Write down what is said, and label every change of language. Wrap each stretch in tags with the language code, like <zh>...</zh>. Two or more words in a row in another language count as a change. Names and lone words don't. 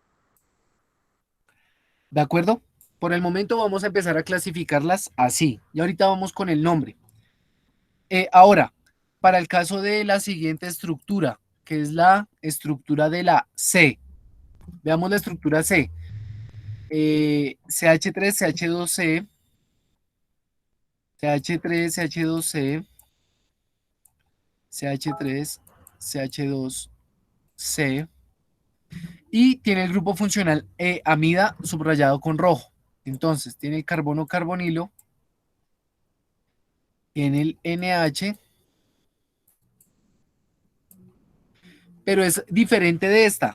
<es>¿De acuerdo? Por el momento vamos a empezar a clasificarlas así. Y ahorita vamos con el nombre. Ahora, para el caso de la siguiente estructura, que es la estructura de la C. Veamos la estructura C. CH3, CH2C, CH3, CH2C, CH3, CH2C. Y tiene el grupo funcional amida subrayado con rojo. Entonces, tiene el carbono carbonilo, tiene el NH, pero es diferente de esta.</es>